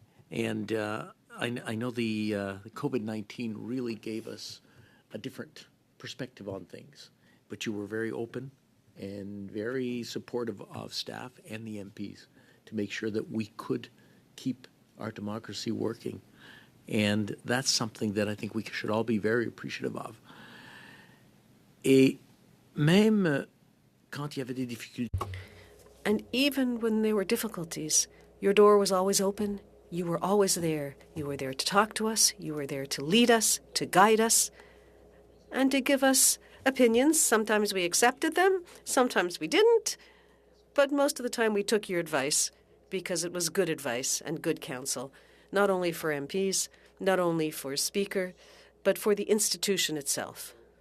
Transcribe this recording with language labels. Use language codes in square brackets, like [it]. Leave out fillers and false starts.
[en] And I know the COVID-19 really gave us a different perspective on things, but you were very open and very supportive of staff and the MPs to make sure that we could keep our democracy working. And that's something that I think we should all be very appreciative of. [fr] Et même quand il y avait des difficultés. [en] And even when there were difficulties, your door was always open. You were always there. You were there to talk to us. You were there to lead us, to guide us, and to give us opinions. Sometimes we accepted them, sometimes we didn't, but most of the time we took your advice because it was good advice and good counsel, not only for MPs, not only for Speaker, but for the institution itself.